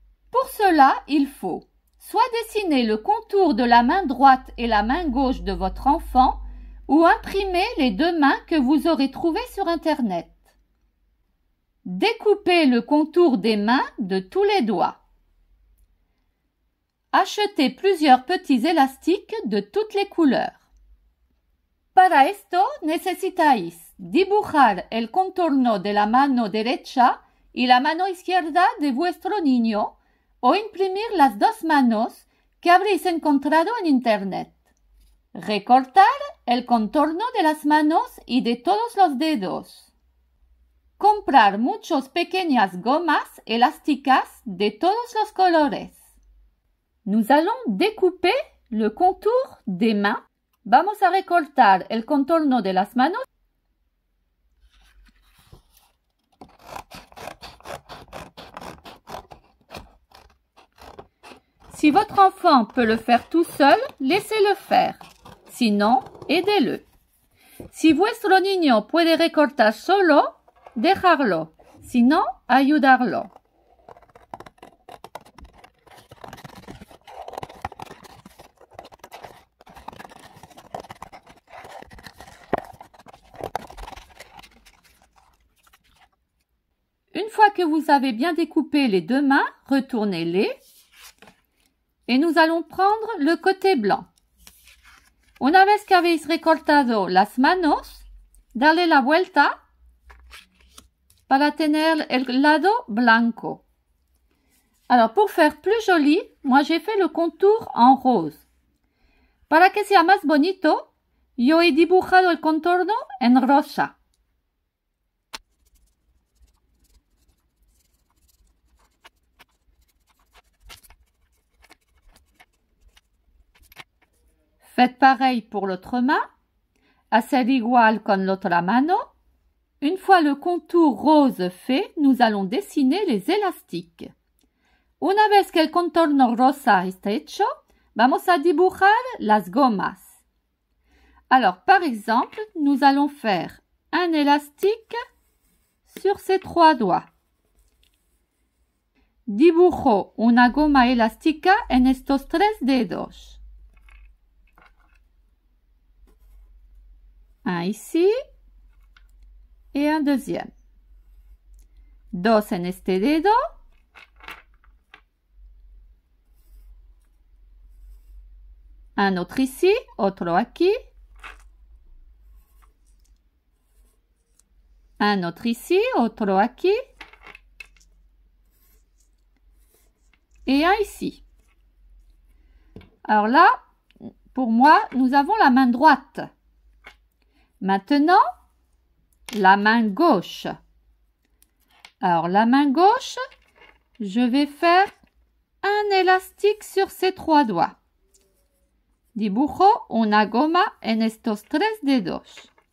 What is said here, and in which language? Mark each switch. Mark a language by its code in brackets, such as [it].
[fr] Pour cela, il faut soit dessiner le contour de la main droite et la main gauche de votre enfant ou imprimer les deux mains que vous aurez trouvées sur Internet. Découper le contour des mains de tous les doigts. Acheter plusieurs petits élastiques de toutes les couleurs. [es] Para esto necesitáis dibujar el contorno de la mano derecha y la mano izquierda de vuestro niño o imprimir las dos manos que habréis encontrado en Internet. Recortar el contorno de las manos y de todos los dedos. Comprar muchas pequeñas gomas elásticas de todos los colores. [fr] Nous allons découper le contour des mains. [es] Vamos a recortar el contorno de las manos. [fr] Si votre enfant peut le faire tout seul, laissez-le faire. Sinon, aidez-le. [es] Si vuestro niño puede recortar solo, dejarlo. Sinon, ayudarlo. [fr] Une fois que vous avez bien découpé les deux mains, retournez-les. Et nous allons prendre le côté blanc. [es] Una vez que habéis recortado las manos, darle la vuelta para tener el lado blanco. [fr] Alors, pour faire plus joli, moi j'ai fait le contour en rose. [es] Para que sea más bonito, yo he dibujado el contorno en rosa. [fr] Faites pareil pour l'autre main. [es] Hacer igual con la otra mano. [fr] Une fois le contour rose fait, nous allons dessiner les élastiques. [es] Una vez que el contorno rosa está hecho, vamos a dibujar las gomas. [fr] Alors, par exemple, nous allons faire un élastique sur ces 3 doigts. [es] Dibujo una goma elástica en estos 3 dedos. [fr] Un ici et un deuxième. [es] Dos en este dedo. [fr] Un autre ici, [es] otro aquí. [fr] Un autre ici, [es] otro aquí. [fr] Et un ici. Alors là, pour moi, nous avons la main droite. Maintenant, la main gauche. Alors la main gauche, je vais faire un élastique sur ces 3 doigts. [es] Dibujo una goma en estos 3 dedos.